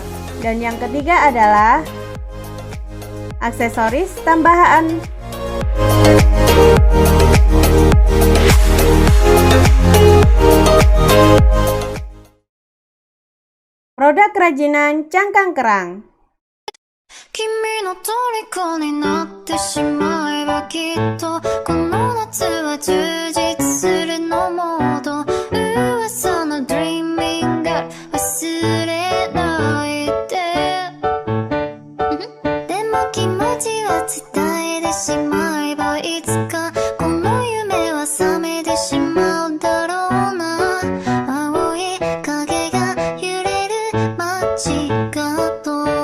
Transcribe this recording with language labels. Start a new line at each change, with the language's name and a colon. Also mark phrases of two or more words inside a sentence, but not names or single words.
Indonesian: Dan yang ketiga adalah aksesoris tambahan. Produk kerajinan cangkang kerang.
Japanese: 君の虜になってしまえばきっとこの夏は充実するのモード噂の
English: Dreaming Girl
Japanese: 忘れないででも気持ちは伝えてしまえばいつかこの夢は覚めてしまうだろうな青い影が揺れる街角